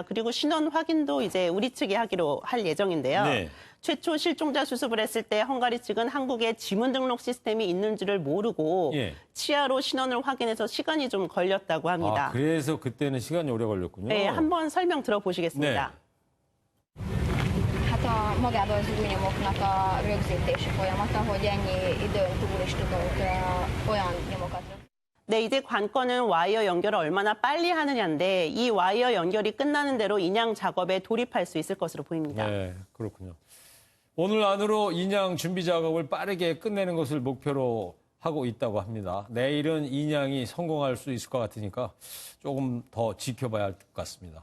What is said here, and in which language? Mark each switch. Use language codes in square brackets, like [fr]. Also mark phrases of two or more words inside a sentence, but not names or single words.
[ko] 그리고 신원 확인도 이제 우리 측이 하기로 할 예정인데요. 네. 최초 실종자 수습을 했을 때 헝가리 측은 한국에 지문 등록 시스템이 있는 줄을 모르고 예. 치아로 신원을 확인해서 시간이 좀 걸렸다고 합니다. 아, 그래서 그때는 시간이 o래 걸렸군요. 네, 한번 설명 들어보시겠습니다. [hu] Hát magában az új nyomoknak a rögzítési folyamata, hogy ennyi időn túl is tudunk olyan nyomokat rögzíteni. [ko] 네, 이제 관건은 와이어 연결을 얼마나 빨리 하느냐인데 이 와이어 연결이 끝나는 대로 인양 작업에 돌입할 수 있을 것으로 보입니다. 네, 그렇군요. 오늘 안으로 인양 준비 작업을 빠르게 끝내는 것을 목표로 하고 있다고 합니다. 내일은 인양이 성공할 수 있을 것 같으니까 조금 더 지켜봐야 할 것 같습니다.